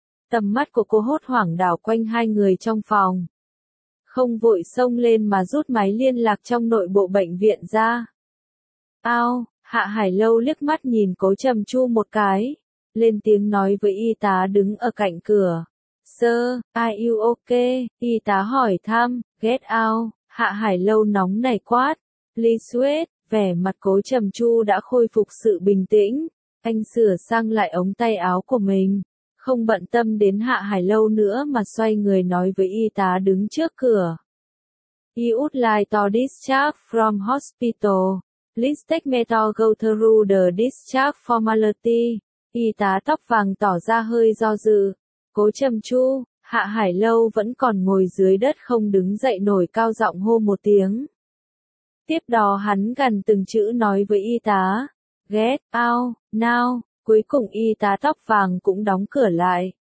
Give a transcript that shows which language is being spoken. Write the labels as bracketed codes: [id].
[vi] Tầm mắt của cô hốt hoảng đảo quanh hai người trong phòng. Không vội xông lên mà rút máy liên lạc trong nội bộ bệnh viện ra. Ao, Hạ Hải Lâu liếc mắt nhìn Cố Trầm Chu một cái. Lên tiếng nói với y tá đứng ở cạnh cửa. [en] Sir, are you okay? [vi] Y tá hỏi thăm, [en] get out. [vi] Hạ Hải Lâu nóng nảy quát. [en] Please wait. [vi] Vẻ mặt Cố Trầm Chu đã khôi phục sự bình tĩnh, anh sửa sang lại ống tay áo của mình, không bận tâm đến Hạ Hải Lâu nữa mà xoay người nói với y tá đứng trước cửa. [en] He would like to discharge from hospital. Please take me to go through the discharge formality. [vi] Y tá tóc vàng tỏ ra hơi do dự. Cố Trầm Chu, Hạ Hải Lâu vẫn còn ngồi dưới đất không đứng dậy nổi cao giọng hô một tiếng. Tiếp đó hắn gằn từng chữ nói với y tá, [en] get out, now, [vi] cuối cùng y tá tóc vàng cũng đóng cửa lại.